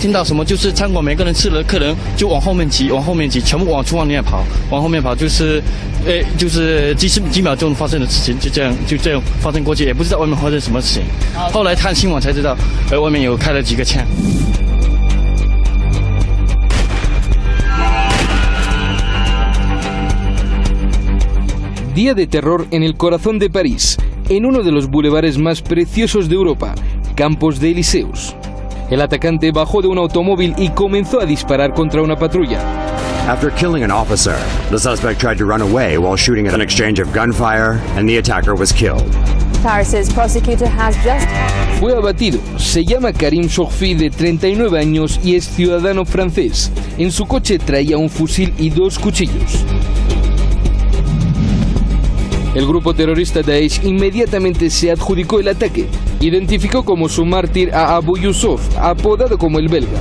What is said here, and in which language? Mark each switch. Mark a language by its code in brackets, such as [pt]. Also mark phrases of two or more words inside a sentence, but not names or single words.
[zh] 听到什么，就是餐馆每个人吃了，客人就往后面挤，全部往厨房里面跑，往后面跑，就是几秒钟发生的事情，就这样发生过去，也不知道外面发生什么事情。后来看新闻才知道，外面有开了几个枪。 [es] Día de terror en el corazón de París, en uno de los bulevares más preciosos de Europa, Campos de Elíseos. El atacante bajó de un automóvil y comenzó a disparar contra una patrulla. [en] After killing an officer, the suspect tried to run away while shooting at an exchange of gunfire, and the attacker was killed. Paris's prosecutor has just... [es] Fue abatido. Se llama Karim Chokfi, de 39 años y es ciudadano francés. En su coche traía un fusil y 2 cuchillos. El grupo terrorista Daesh inmediatamente se adjudicó el ataque. Identificó como su mártir a Abu Yusuf, apodado como el belga.